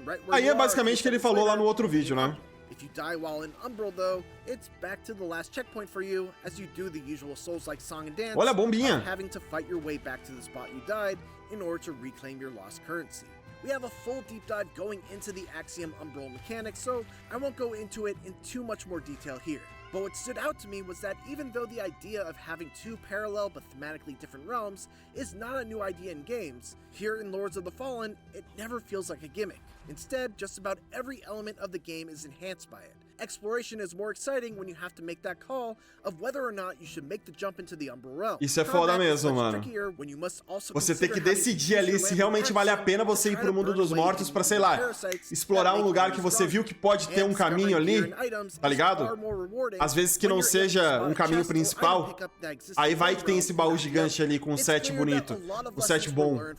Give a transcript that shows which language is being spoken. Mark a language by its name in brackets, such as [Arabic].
[Portuguese] Aí é basicamente o que ele falou lá no outro vídeo, né? [English] If you die while in Umbral, though, it's back to the last checkpoint for you, as you do the usual Souls-like song and dance. [Portuguese] Olha a bombinha. [English] Having to fight your way back to the spot you died in order to reclaim your lost currency. We have a full deep dive going into the Axiom Umbral mechanics, so I won't go into it in too much more detail here. But what stood out to me was that even though the idea of having 2 parallel but thematically different realms is not a new idea in games, here in Lords of the Fallen, it never feels like a gimmick. Instead, just about every element of the game is enhanced by it. Exploration is more exciting when you have to make that call of whether or not you should make the jump into the Umbral realm. [Portuguese] Isso é foda mesmo, mano. Você tem que decidir ali se realmente vale a pena você ir pro mundo dos mortos pra, sei lá, explorar um lugar que você viu que pode ter um caminho ali, tá ligado? Às vezes que não seja um caminho principal, aí vai que tem esse baú gigante ali com um set bonito, um set bom.